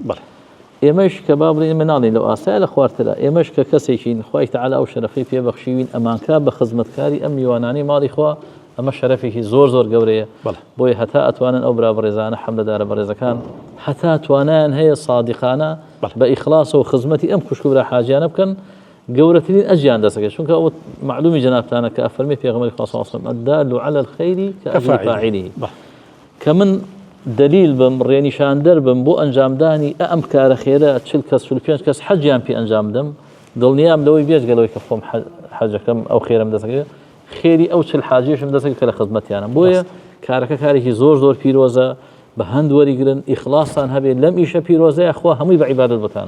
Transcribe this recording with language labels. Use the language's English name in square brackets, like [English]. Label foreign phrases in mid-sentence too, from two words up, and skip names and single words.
[Central Kurdish] ئێمەش کە با بڵێن مناڵین لەو ئاسایە لە خوارترا ئێمەش کە کەسێکین خوای تەعالا ئەو شەرەفەی پێبەخشیوین ئەمانکە بە خزمەتکاری ئەم میوانانی ماڵی خوا ئەمە شەرەفێکی زۆر زۆر گەورەیە. بۆیە هەتا ئەتوانن ئەو برا بەڕێزانە حەملەدارە بەڕێزەکان هەتا توانیان هەیە صادقانە بە ئیخلاص و خزمەتی ئەم خوشک و برا حاجیانە بکەن گەورەترین ئەجیان دەسەکەن، چونکە ئەو معلومی جەنابتانە کە ئەفەرمێ پێغەمبەری خوا [Arabic] صلی الله علیه و سلم الدال على الخير كأجر فاعله [Central Kurdish] کە من دلیل بم ڕێنیشاندەر بم بۆ ئەنجامدانی ئەم کارە خێرە 40 کەس حەجیان پێ ئەنجام دەم دڵنیام لەوەی بێجگەلەوەی کە خۆم حەجەکەم ئەو خێرەم دەسەکە خێری ئەو 40 حاجیشم دەسەکە کە لە خزمەتیانم. بۆیە کارەکە کارێکی زۆر زۆر پیرۆزە بە هەند وەریگرن ئیخلاصان هەبێت لەم ئیشە پیرۆزەیە خوا هەمووی بە عیبادەت بتان.